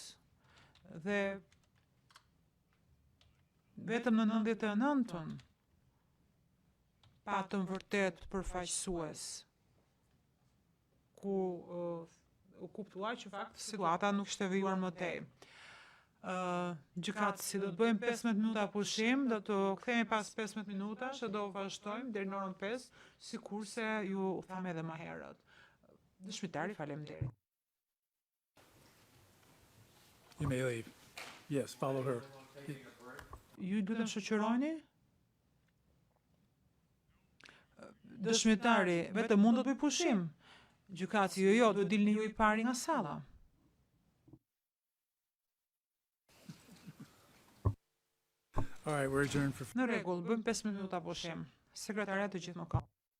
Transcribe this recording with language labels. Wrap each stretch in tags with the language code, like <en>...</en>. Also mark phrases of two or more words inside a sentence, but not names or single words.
<sq>Dhe vetëm në 99-ën patëm vërtet përfaqësues ku u kuptua që fakt situata nuk ishte vijuar më tej. Gjykatësi do të bëjmë 15 minuta pushim, do të kthehemi pas 15 minutash dhe do vazhdojmë deri në orën 5, sikurse ju tham edhe më herët. Dëshmitari, faleminderit.</sq> <en>You may leave. Yes, follow her.</en> <sq>Ju duhet të shoqëroni? Dëshmitari, vetëm mund të bëj pushim. Gjykatësi, jo, duhet dilni ju i pari nga salla.</sq> <en>All right, we're adjourned for</en> <sq>Në rregull, bëjmë 5 minuta pushim. Sekretariat të gjithë më ka.</sq>